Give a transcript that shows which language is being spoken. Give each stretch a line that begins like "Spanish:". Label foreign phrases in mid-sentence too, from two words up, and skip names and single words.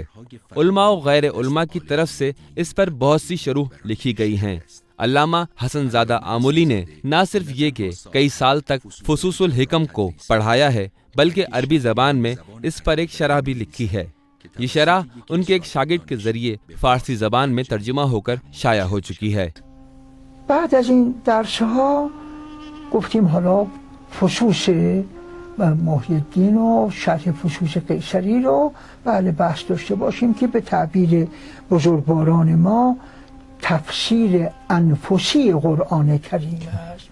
Urdu: علما و غیر علما کی طرف سے اس پر بہت سی شروح لکھی گئی ہیں. علامہ حسنزادہ آملی نے نہ صرف یہ کہ کئی سال تک فصوص الحکم کو پڑھایا ہے، بلکہ عربی زبان میں اس پر ایک شرح بھی لکھی ہے. یہ شرح ان کے ایک شاگرد کے ذریعے فارسی زبان میں ترجمہ ہوکر شائع ہو چکی ہے.
Persian: بعد از این درس ها گفتیم حالا فصوص محی الدین و شرح فصوص قیصری رو بحث داشته باشیم که به تعبیر بزرگواران ما تفسیر انفسی قرآن کریم است.